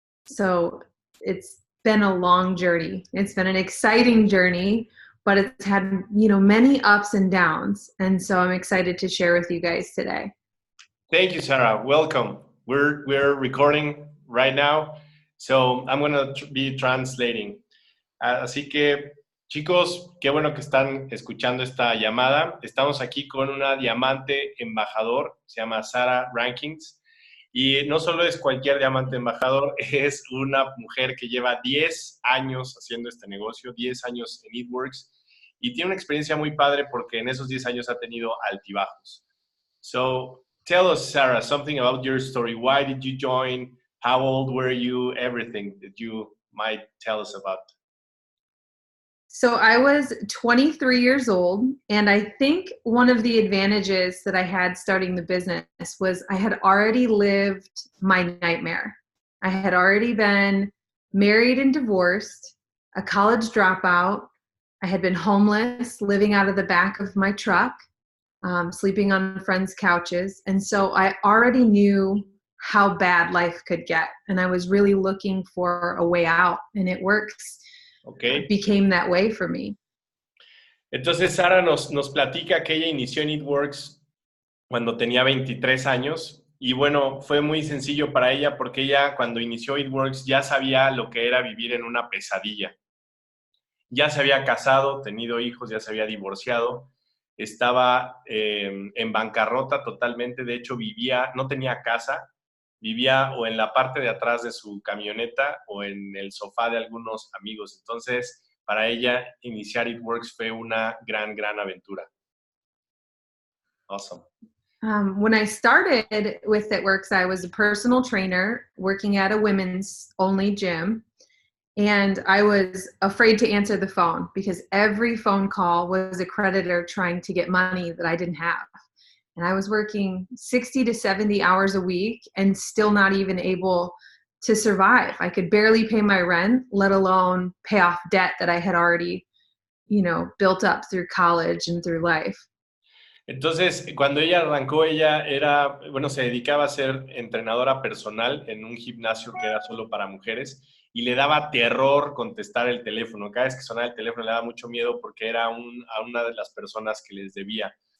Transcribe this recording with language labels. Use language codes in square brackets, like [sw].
[en] So it's been a long journey. It's been an exciting journey, but it's had, many ups and downs. And so I'm excited to share with you guys today. Thank you, Sarah. Welcome. We're recording right now, so I'm going to be translating. [es] Así que, chicos, qué bueno que están escuchando esta llamada. Estamos aquí con una diamante embajador, se llama Sarah Rankin, y no solo es cualquier diamante embajador, es una mujer que lleva 10 años haciendo este negocio, 10 años en It Works, y tiene una experiencia muy padre porque en esos 10 años ha tenido altibajos. [en] So, tell us, Sarah, something about your story. Why did you join? How old were you? Everything that you might tell us about. So I was 23 years old, and I think one of the advantages that I had starting the business was I had already lived my nightmare. I had already been married and divorced, a college dropout. I had been homeless, living out of the back of my truck. Sleeping on friends' couches. And so I already knew how bad life could get. And I was really looking for a way out. And It Works became that way for me. [es] Entonces, Sara nos platica que ella inició en It Works cuando tenía 23 años. Y bueno, fue muy sencillo para ella porque ella cuando inició It Works ya sabía lo que era vivir en una pesadilla. Ya se había casado, tenido hijos, ya se había divorciado. Estaba en bancarrota totalmente, de hecho no tenía casa, vivía o en la parte de atrás de su camioneta o en el sofá de algunos amigos. Entonces, para ella, iniciar It Works fue una gran aventura. [en] Awesome. When I started with It Works, I was a personal trainer working at a women's only gym. And I was afraid to answer the phone because every phone call was a creditor trying to get money that I didn't have. And I was working 60 to 70 hours a week and still not even able to survive. I could barely pay my rent, let alone pay off debt that I had already, built up through college and through life. [es] Entonces, cuando ella arrancó, se dedicaba a ser entrenadora personal en un gimnasio que era solo para mujeres y le daba terror contestar el teléfono. Cada vez que sonaba el teléfono le daba mucho miedo porque era a una de las personas que les debía.